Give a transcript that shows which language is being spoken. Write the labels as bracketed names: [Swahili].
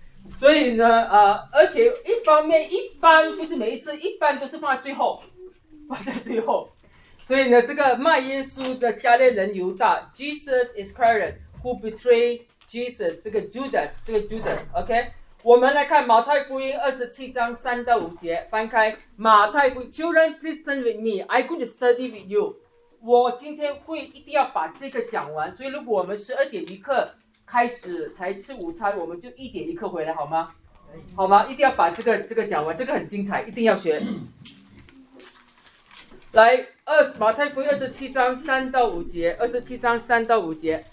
[Chinese] 所以呢，而且一方面一般不是每一次，一般都是放在最后。所以呢，这个卖耶稣的加略人犹大 ， [English] Jesus Iscariot who betrayed Jesus， [Chinese] 这个 Judas， OK。我们来看马太福音27:3-5，翻开马太福音。 [English] Children, please turn with me. I'm going to study with you. [Chinese] 我今天会一定要把这个讲完，所以如果我们12:00开始才吃午餐，我们就1:00回来，好吗？好吗？一定要把这个讲完，这个很精彩，一定要学。来，马太福音27:3-5，27:3-5。